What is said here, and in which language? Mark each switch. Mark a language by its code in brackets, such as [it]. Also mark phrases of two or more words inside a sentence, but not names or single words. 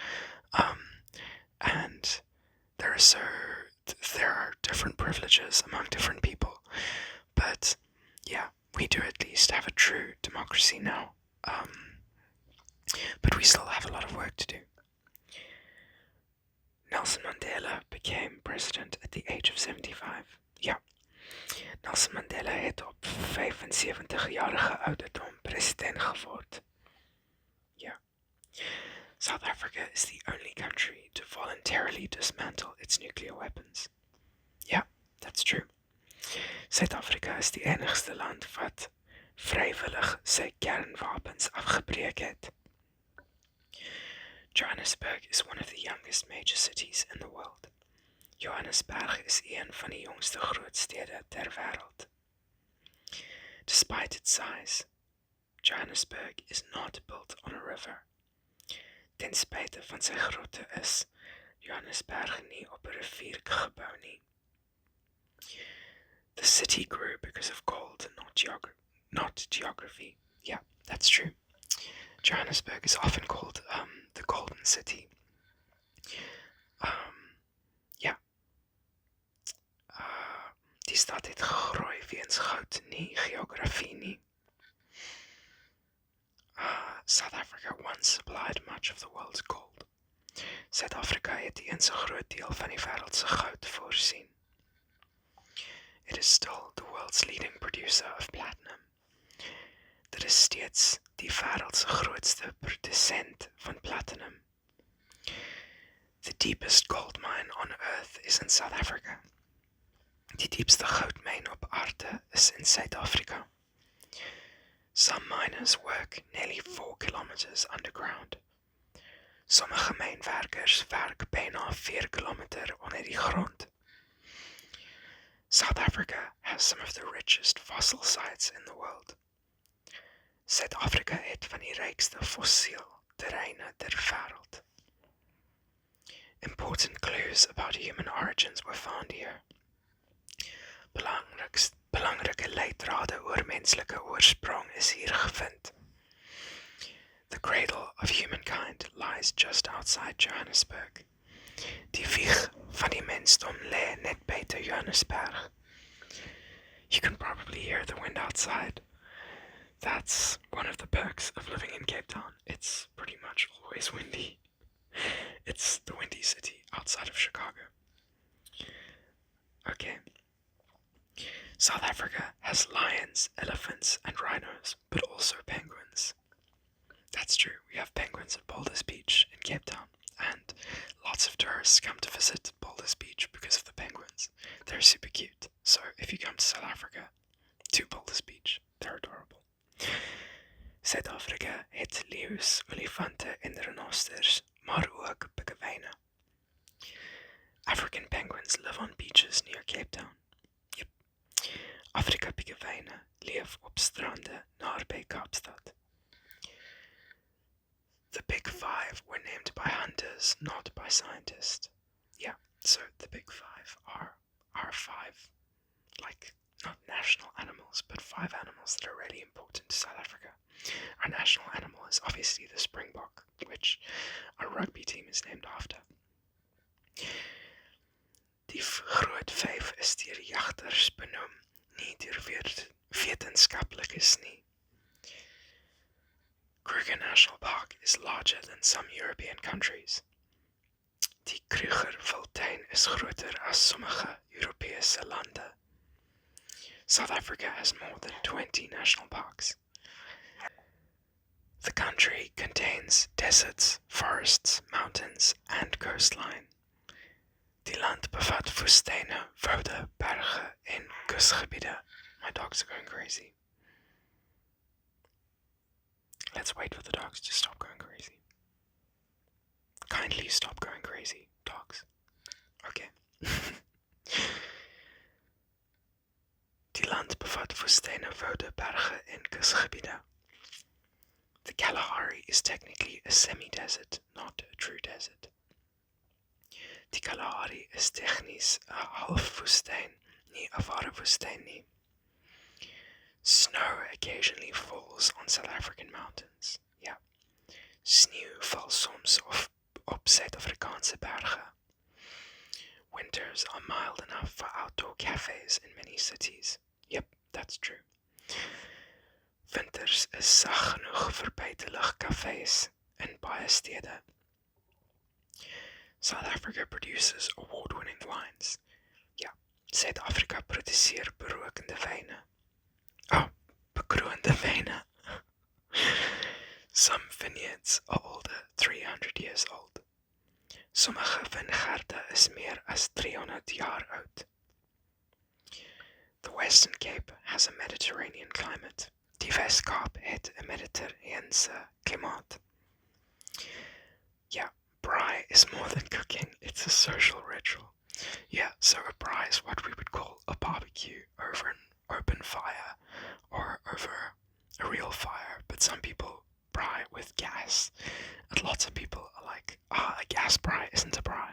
[en] And there are different privileges among different people. But yeah, we do at least have a true democracy now. But we still have a lot of work to do. Nelson Mandela became president at the age of 75. [af] Ja, Nelson Mandela het op 75-jarige ouderdom president geword. Ja. [en] South Africa is the only country to voluntarily dismantle its nuclear weapons. Ja, that's true. [af] Suid-Afrika is die enigste land wat vrywillig sy kernwapens afgebreek het. [en] Johannesburg is one of the youngest major cities in the world. [af] Johannesburg is een van die jongste grootstede ter wêreld. [en] Despite its size, Johannesburg is not built on a river. [af] Ten spyte van sy grootte is Johannesburg nie op 'n rivier gebou nie. [en] The city grew because of gold, not geography. Yeah, that's true. Johannesburg is often called the Golden City. [af] Die stad het gegroei weens goud, nie geografie nie. [en] South Africa once supplied much of the world's gold. [af] Suid-Afrika het eens 'n groot deel van die wêreld se goud voorsien. [en] It is still the world's leading producer of platinum. [af] Dit is steeds die wêreld se grootste produsent van platinum. [en] The deepest gold mine on earth is in South Africa. [af] Die diepste goudmyn op aarde is in Suid-Afrika. [en] Some miners work nearly 4 kilometers underground. [af] Sommige mynwerkers werk byna 4 kilometer onder die grond. [en] South Africa has some of the richest fossil sites in the world. [af] Suid-Afrika het van die rykste fossielterreine ter wêreld. [en] Important clues about human origins were found here. [af] menslike oorsprong is hier gevind. [en] The cradle of humankind lies just outside Johannesburg. [af] Die wieg van die mensdom lê net buite Johannesburg. [en] You can probably hear the wind outside. That's one of the perks of living in Cape Town. It's pretty much always windy. It's the windy city outside of Chicago. Okay. South Africa has lions, elephants, and rhinos, but also penguins. That's true, we have penguins at Boulders Beach in Cape Town, and lots of tourists come to visit Boulders Beach because of the penguins. They're super cute, so if you come to South Africa, to Boulders Beach, they're adorable. [af] Suid-Afrika het leeu's, olifante en renosters, maar ook pikkewyne. [en] African penguins live on beaches near Cape Town. Yep. [af] Afrika pikkewyne leef op strande naby Kaapstad. [en] The Big Five were named by hunters, not by scientists. Yeah, so the Big Five are five, like, not national animals, but five animals that are really important to South Africa. Our national animal is obviously the springbok, which our rugby team is named after. [af] Die groot vyf is deur jagters benoem, nie deur wetenskaplikes nie. [en] Kruger National Park is larger than some European countries. [af] Die Krugerwildtuin is groter as sommige Europese lande. [en] South Africa has more than 20 national parks. The country contains deserts, forests, mountains, and coastline. [af] Die land bevat woestyne, woude, berge en kusgebiede. [en] My dogs are going crazy. Let's wait for the dogs to stop going crazy. Kindly stop going crazy, dogs. Okay. [af] Die land bevat woestyne, woude, berge en kusgebiede. [en] The Kalahari is technically a semi-desert, not a true desert. [af] Die Kalahari is tegnies 'n halfwoestyn, nie 'n ware woestyn nie. [en] Snow occasionally falls on South African mountains. Yeah. [af] Sneeuw val soms op Suid-Afrikaanse berge. [en] Winters are mild enough for outdoor cafes in many cities. Yep, that's true. [af] Winters is sag genoeg vir buitelug cafes in baie stede. [en] South Africa produces award-winning wines. [af] Ja, Suid-Afrika produseer berokende wyne. Oh, bekroonde wyne. [en] Some vineyards are older, 300 years old. [af] Sommige wijngaarde is meer as 300 jaar oud. [en] The Western Cape has a Mediterranean climate. [af] Die Wes-Kaap het 'n Mediterrane klimaat. [en] Yeah, braai is more than cooking, it's a social ritual. Yeah, so a braai is what we would call a barbecue over an open fire or over a real fire, but some people braai with gas, and lots of people are like, a gas braai isn't a braai.